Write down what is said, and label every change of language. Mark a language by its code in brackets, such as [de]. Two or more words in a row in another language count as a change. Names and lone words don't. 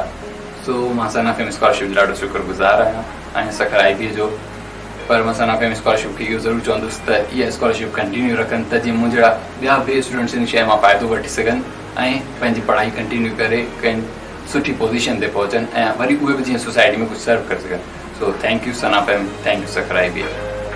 [sd] सो मां सन ऑफ फेम स्कॉलरशिप जो ॾाढो शुक्रगुज़ार आहियां ऐं सकर आई बी जो। पर मां सन ऑफ फेम स्कॉलरशिप खे इहो ज़रूरु चवंदुसि त इहा स्कॉलरशिप कंटिन्यू रखनि त जीअं मुंहिंजा ॿिया ॿिए स्टूडेंट्स इन शइ मां फ़ाइदो वठी सघनि ऐं पंहिंजी पढ़ाई कंटिन्यू करे कंहिं सुठी पोज़ीशन ते पहुचनि ऐं वरी उहे बि जीअं सोसाइटी में कुझु सर्व करे सघनि। सो [en] Thank you [sd] सन ऑफ फेम, [en] Thank you [sd] सकर आई बी।